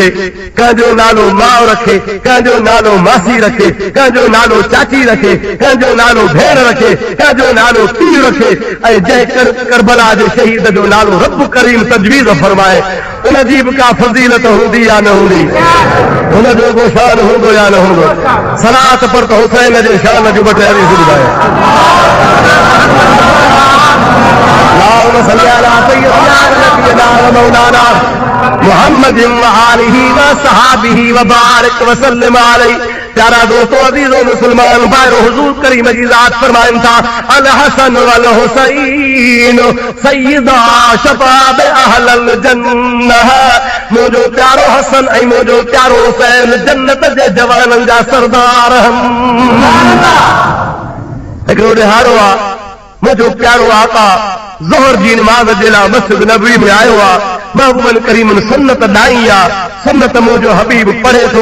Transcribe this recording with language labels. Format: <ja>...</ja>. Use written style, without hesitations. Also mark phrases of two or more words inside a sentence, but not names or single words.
<sd>कंहिंजो नालो माउ रखे, कंहिंजो नालो मासी रखे, कंहिंजो नालो चाची रखे, कंहिंजो नालो भेण रखे, कंहिंजो नालो पीउ रखे, ऐं जंहिं करबला जे शहीद जो नालो रब करीम तजवीज़ फरमाए, उनजी बि का फज़ीलत हूंदी या न हूंदी, हुनजो को शान हूंदो या न हूंदो। सलात पर त हुसैन जे शान जो ॿ टे हदीस ॿुधाए।</sd> <ar>اللهم صل على سيدنا نبينا ومولانا محمد وآله وصحبه وبارك وسلم عليه.</ar> <sd>प्यारा दोस्तों, अजीजों मुसलमान भाइयों, हुजूर करीम जी ज़ात फरमाइनि था,</sd> <ar>الحسن والحسين سيدا شباب أهل الجنة.</ar> <sd>मुंहिंजो प्यारो हसन ऐं मुंहिंजो प्यारो हुसैन जन्नत जे जवाननि जा सरदार आहिनि। हिकिड़ो ॾिहाड़ो आहे, मुंहिंजो प्यारो आका ज़ोहर जी नमाज़ जे लाइ मस्जिद नबवी में आयो आहे। महबूबन करीमन सुन्नत ॾाई आहे, सुन्नत मुंहिंजो हबीब पढ़े थो।</sd>